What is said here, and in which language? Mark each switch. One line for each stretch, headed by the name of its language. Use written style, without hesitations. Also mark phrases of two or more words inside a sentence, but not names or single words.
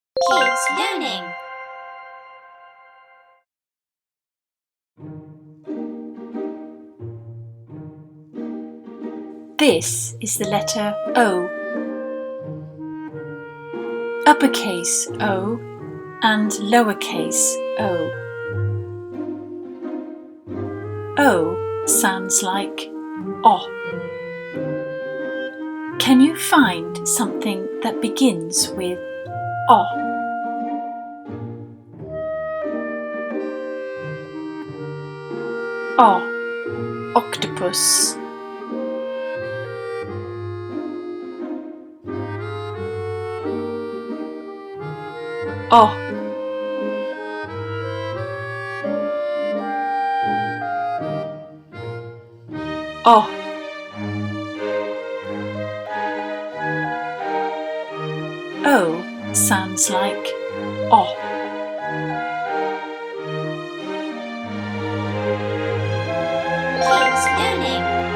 English: Kids Learning. This is the letter O. Uppercase O and lowercase o. O sounds like O. Can you find something that begins with O? O. Octopus. O. O. O sounds like O. Kids Learning.